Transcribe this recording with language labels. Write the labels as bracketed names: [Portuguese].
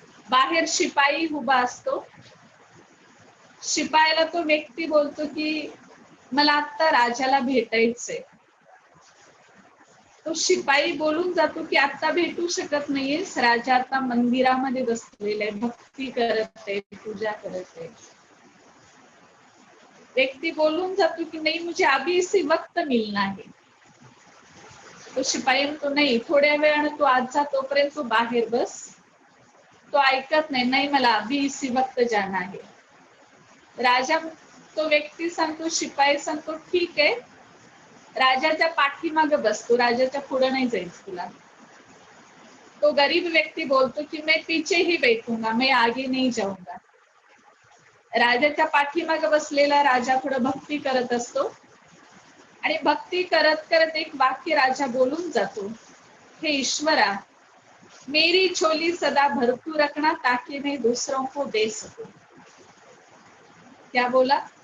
[Marathi] बाहेर शिपाई उभा असतो. शिपायाला तो व्यक्ती बोलतो की मला आता राजाला भेटायचंय. तो शिपाई बोलून जातो की आता भेटू शकत नाहीयेस, राजा आता मंदिरामध्ये बसलेले आहे, भक्ती करत आहे, पूजा करत आहे. व्यक्ती बोलून जातो की नाही, [Hindi] मुझे अभी इसी वक्त मिलना है. [Marathi] तो शिपाई म्हणतो नाही, थोड्या वेळानं तू आज जा, तोपर्यंत तू बाहेर बस. तो ऐकत नाही, नाही मला [Hindi] अभी इसी वक्त जाना है. [Marathi] राजा, तो व्यक्ती सांगतो, शिपाई सांगतो ठीक आहे, राजाच्या पाठीमागे बसतो, राजाच्या पुढे नाही जायचं तुला. तो गरीब व्यक्ती बोलतो की [Hindi] मैं पीछे ही बैठूंगा, मैं आगे नहीं जाऊंगा. [Marathi] राजाच्या पाठीमागे बसलेला राजा पुढे भक्ती करत असतो आणि भक्ती करत करत एक वाक्य राजा बोलून जातो, हे ईश्वरा, [Hindi] मेरी झोली सदा भरपूर रखना ताकि मैं दूसरों को दे सकूं. [Marathi] क्या बोला?